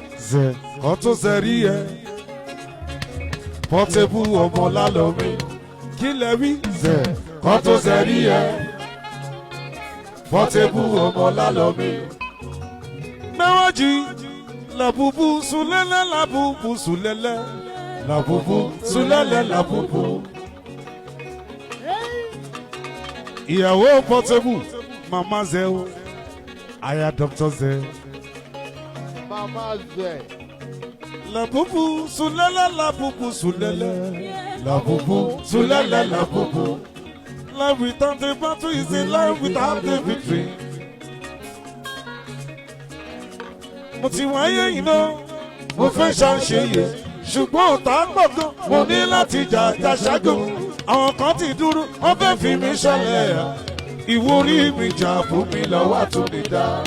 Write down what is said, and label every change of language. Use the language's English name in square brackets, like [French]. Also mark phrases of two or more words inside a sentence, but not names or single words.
[Yoruba] Zẹ̀ kọ́ tó zẹ̀ rí ẹ. Portable ọmọ Lálọ́mí. Kí lẹ wí? Zẹ̀ kọ́ tó zẹ̀ rí ẹ. Portable ọmọ Lálọ́mí. Mẹ́wàájì, làbùbù sùlẹ́lẹ́, làbùbù sùlẹ́lẹ́. Làbùbù sùlẹ́lẹ́, làbùbù. Ìyàwó Portable, Mama Zẹ o. Aya Doctor Zẹ. Mama Zẹ. La bubu, sulala, la bubu, sulele. La bubu, sulele, la bubu. [English] Life without a battle is a life without a victory. [Yoruba] Mo ti wáyé yìí náà, mo fẹ́ ṣàṣeyẹ, ṣùgbọ́n ọ̀tá pọ̀ gan. Mo ní láti jà, jà ṣáájú. Àwọn kan ti dúró, wọ́n fẹ́ fi mí ṣẹlẹ̀. Ìwúrí mi jà fún mi lọ́wọ́ àtúndá.